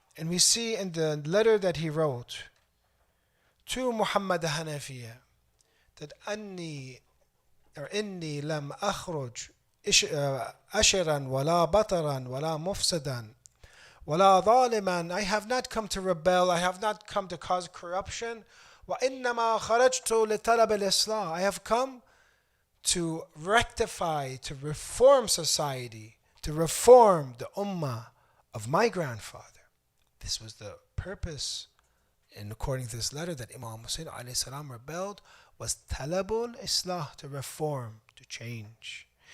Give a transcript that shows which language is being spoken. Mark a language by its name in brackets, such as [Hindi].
[English] And we see in the letter that he wrote to Muhammad Hanafiya that [Arabic] أني [English] or [Arabic] إني لم أخرج أشرا ولا بطرا ولا مفسدا ولا ظالما. [English] I have not come to rebel, I have not come to cause corruption. [Arabic] وإنما خرجت لطلب الإصلاح. [English] I have come to rectify, to reform society, to reform the ummah of my grandfather. This was the purpose, and according to this letter, that Imam Hussein alayhi salam rebelled, was talabul islah, to reform, to change.